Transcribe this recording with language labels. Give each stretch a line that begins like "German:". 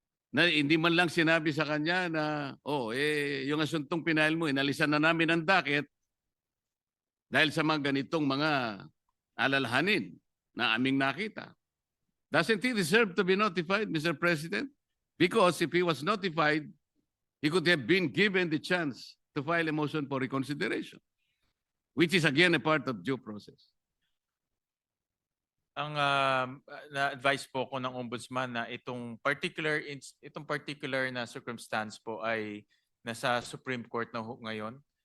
Filipino: Na hindi man lang sinabi sa kanya na, yung asuntong pinail mo, inalisan na namin ang docket dahil sa mga ganitong mga alalahanin na aming nakita.
English: Doesn't he deserve to be notified, Mr. President? Because if he was notified, he could have been given the chance to file a motion for reconsideration, which is again a part of due process.
Filipino: Ang na-advise po ko ng ombudsman na itong particular na circumstance po ay nasa Supreme Court na ngayon.